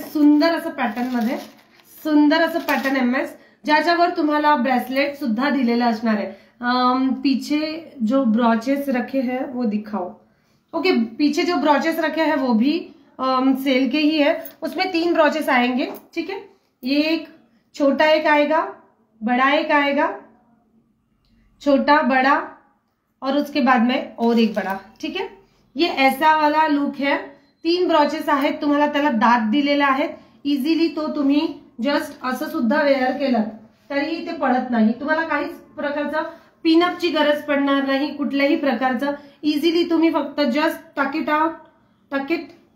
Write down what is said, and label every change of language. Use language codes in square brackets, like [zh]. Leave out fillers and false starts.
[mr] सुंदर असं पॅटर्न मध्ये, सुंदर असं पॅटर्न MS, ज्याच्यावर तुम्हाला ब्रेसलेट सुद्धा दिलेलं असणार आहे. [hi] पीछे जो ब्रॉचेस रखे हैं वो दिखाओ. ओके, पीछे जो ब्रॉचेस रखे हैं वो भी सेल के ही है. उसमें 3 ब्रॉचेस आएंगे. ठीक है, ये एक छोटा एक आएगा, बड़ा एक आएगा, छोटा बड़ा और उसके बाद में और एक बड़ा. ठीक है, ये ऐसा वाला लुक है. [mr] 3 ब्रॉचेस आहेत, तुम्हाला त्याला दात दिलेला आहेत. इझिली तो तुम्ही जस्ट असं सुद्धा वेअर केलं तरीही ते पडत नाही. तुम्हाला काहीच प्रकारचं पिनअपची गरज पडणार नाही, कुठल्याही प्रकारचं. इझिली तुम्ही फक्त जस्ट [en] Tuck it out, tuck it.